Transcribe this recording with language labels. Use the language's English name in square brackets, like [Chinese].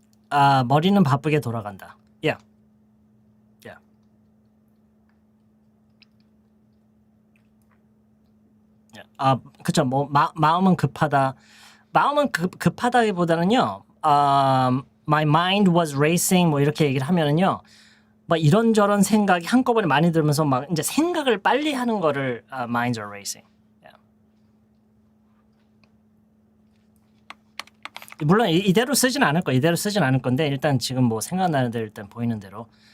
[Korean] 머리는 바쁘게 돌아간다. [English] Yeah. Yeah. [Korean] 그쵸. 뭐 마음은 급하다. 마음은 급하다기보다는요. [English] My mind was racing [Korean] 뭐 이렇게 얘기를 하면은요. 막 이런저런 생각이 한꺼번에 많이 들면서 막 이제 생각을 빨리 하는 거를 [English] minds are racing. Yeah. [Korean] 물론 이대로 쓰진 않을 거예요. 이대로 쓰진 않을 건데 일단 지금 뭐 생각나는 대로 일단 보이는 대로.